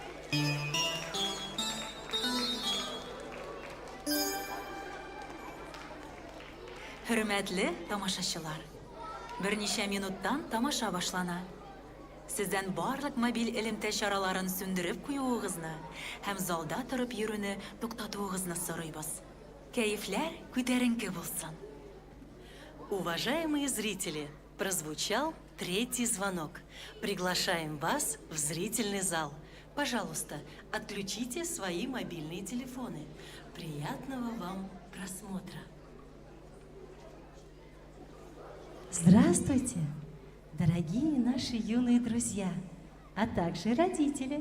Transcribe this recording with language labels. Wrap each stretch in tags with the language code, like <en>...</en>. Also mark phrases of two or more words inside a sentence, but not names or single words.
<tt>Hürmetli тамашачылар, берничә минуттан тамаша башлана. Сездән барлык мобиль элемтә чараларын сүндереп куюыгызны һәм залда торып йөрүне туктатуыгызны сорыйбыз. Кәефләр күтәренке булсын.</tt> <ru>Уважаемые зрители, прозвучал третий звонок. Приглашаем вас в зрительный зал. Пожалуйста, отключите свои мобильные телефоны. Приятного вам просмотра. Здравствуйте, дорогие наши юные друзья, а также родители.</ru>